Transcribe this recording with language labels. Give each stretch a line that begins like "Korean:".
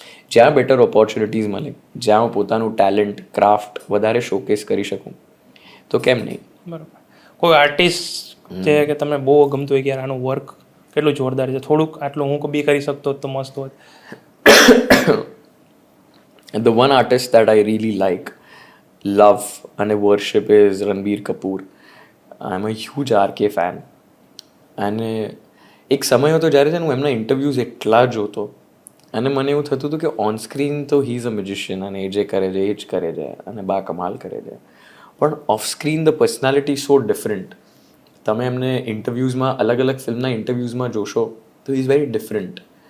Gujarati: જ્યાં better opportunities મળે, જ્યાં હું પોતાનું ટેલેન્ટ, ક્રાફ્ટ વધારે શોકેસ કરી શકું, તો કેમ નહીં. બરાબર. કોઈ આર્ટિસ્ટ છે કે તમને બહુ ગમતું હોય કે યાર આનું વર્ક કેટલું જોરદાર છે, થોડુંક આટલું હું બી કરી શકતો તો મસ્ત હોત?
English: The one artist that I really like, love અને worship is Ranbir Kapoor. I am a huge RK fan.
Gujarati: અને એક સમય હતો જ્યારે છે ને હું એમના ઇન્ટરવ્યૂઝ એટલા જોતો, અને મને એવું થતું હતું કે ઓન સ્ક્રીન તો
English: he is a musician,
Gujarati: અને એ જે કરે છે એ જ કરે છે, અને બા કમાલ કરે છે, પણ of screen
English: The personality so different.
Gujarati: તમે એમને ઇન્ટરવ્યૂઝમાં, અલગ અલગ ફિલ્મના ઇન્ટરવ્યૂઝમાં જોશો તો
English: Is very different.